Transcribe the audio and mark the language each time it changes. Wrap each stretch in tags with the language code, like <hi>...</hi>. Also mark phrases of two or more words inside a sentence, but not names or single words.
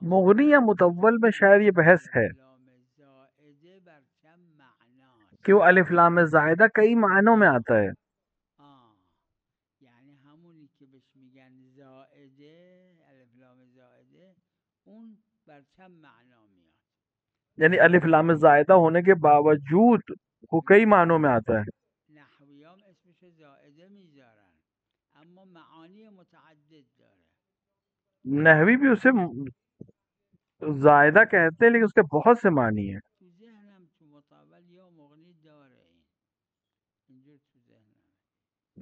<ur>مغنی یا مطول میں شاید یہ بحث ہے</ur> <fa>لام زائده بر چند معناست</fa> <ur>کہ وہ الف لام زائدہ کئی معنوں میں آتا ہے.</ur> <fa>یعنی همونی که بهش میگن زائده، الف لام زائده، اون بر چند معنا میاد.</fa> <ur>یعنی الف لام زائدہ ہونے کے باوجود وہ کئی معنوں میں آتا ہے.</ur> <fa>نحویام اسمش زائده میذارن اما معانی متعدد داره.</fa> <ur>نحوی بھی اسے زائدہ کہتے ہیں لیکن اس کے بہت سے معنی ہیں.</ur> <fa>تو ذهنم تو مطول یا مغنی داره اینجور تو ذهنم.</fa>